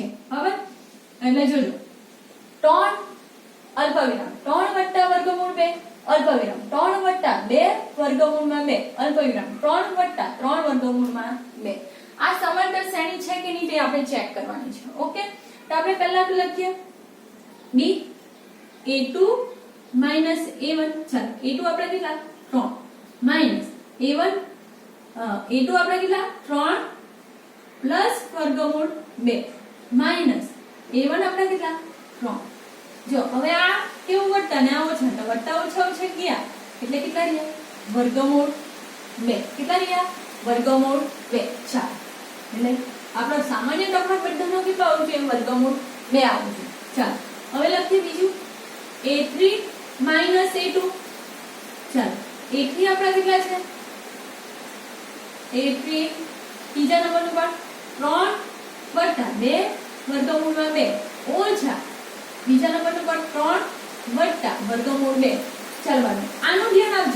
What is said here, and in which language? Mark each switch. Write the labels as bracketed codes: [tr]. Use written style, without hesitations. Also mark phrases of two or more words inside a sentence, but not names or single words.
[gu] હવે એટલે જોજો 3 અલ્પવિરામ 3 વત્તા વર્ગમૂળ 2 અલ્પવિરામ 3 વત્તા 2 વર્ગમૂળમાં 2 અલ્પવિરામ 3 વત્તા 3 વર્ગમૂળમાં 2. આ સમાંતર શ્રેણી છે કે નહીં તે આપણે ચેક કરવાની છે. ઓકે તો આપણે પહેલા તો લખીએ b a2 minus a1. ચાલો a2 આપણે કેટલા? 3 minus a1 a2 આપણે કેટલા? 3 plus વર્ગમૂળ 2 minus a1 આપણે કેટલા? 3. જો હવે આ કેવું વત્તા ને આ ઓછા તો વત્તા ઓછા ઓછા ગયા એટલે કેટલા રહ્યા? વર્ગમૂળ 2. કેટલા રહ્યા? વર્ગમૂળ 2. ચાલો એટલે આપણો સામાન્ય તફાવત બધાનો કેટલો આવશે? વર્ગમૂળ 2 આવશે. ચાલો હવે લખીએ બીજું a3 minus a2. ચાલો a3 આપણા કેટલા છે? a3 ત્રીજા નંબરનું પાર્ટ 3 વત્તા 2 વર્ગમૂળમાં 2 ઓછા બીજા નંબરનું પાર્ટ 3 વત્તા વર્ગમૂળ 2. ચાલો બાળકો આનું ધ્યાન આપજો.